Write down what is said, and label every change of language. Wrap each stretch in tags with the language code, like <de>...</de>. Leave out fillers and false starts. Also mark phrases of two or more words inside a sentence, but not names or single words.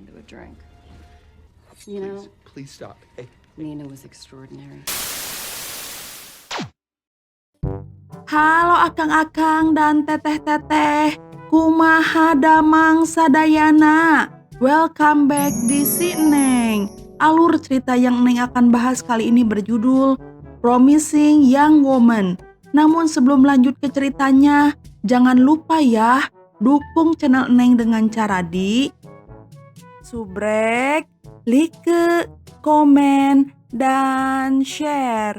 <en>drink. You know, Please stop. Hey. Nina was extraordinary.</en> <su>Halo akang-akang dan teteh-teteh, kumaha damang sadayana.</su> <en>Welcome back di si Neng.</en> <id>Alur cerita yang Neng akan bahas kali ini berjudul Promising Young Woman. Namun sebelum lanjut ke ceritanya, jangan lupa ya, dukung channel Neng dengan cara di subrek, like, komen, dan share.</id>